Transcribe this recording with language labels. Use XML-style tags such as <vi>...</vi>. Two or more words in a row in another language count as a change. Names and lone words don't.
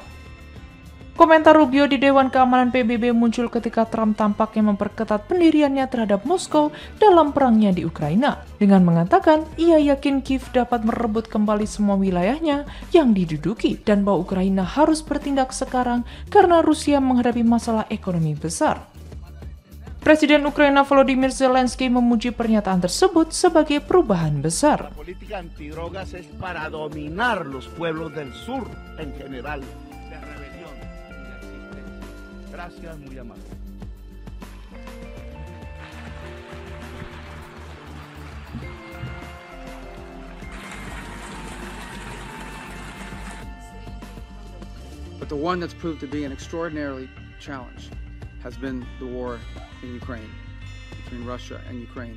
<id>Komentar Rubio di Dewan Keamanan PBB muncul ketika Trump tampaknya memperketat pendiriannya terhadap Moskow dalam perangnya di Ukraina, dengan mengatakan ia yakin Kiev dapat merebut kembali semua wilayahnya yang diduduki dan bahwa Ukraina harus bertindak sekarang karena Rusia menghadapi masalah ekonomi besar. Presiden Ukraina Volodymyr Zelensky memuji pernyataan tersebut sebagai perubahan besar.</id> <es>Politika antidrogas es para dominar los pueblos del sur en general. Gracias, muy amable.</es> <en>But the one that's proved to be an extraordinarily challenge has been the war in Ukraine, between Russia and Ukraine.</en>